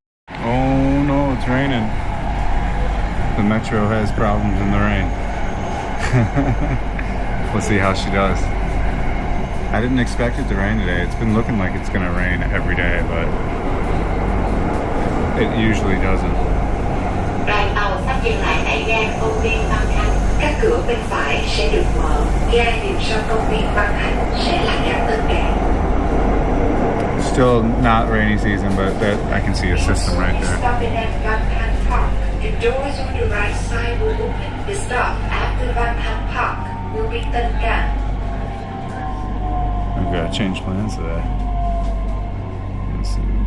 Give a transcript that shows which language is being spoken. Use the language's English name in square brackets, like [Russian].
[English] Oh no, it's raining. The metro has problems in the rain. We'll see how she does. I didn't expect it to rain today. It's been looking like it's gonna rain every day, but it usually doesn't. [Vietnamese] Đoàn tàu sắp dừng lại tại ga công viên Văn Khánh. Các cửa bên phải sẽ được mở. Ga dừng sau công viên Văn Khánh sẽ là ga Tân Cảng. [English] Still not rainy season, but that I can see a system right there. Stopping at Văn Khánh Park. The doors on the right side will open. The stop after Văn Khánh Park will be Tân Cảng. We've got to change plans today. Let's see.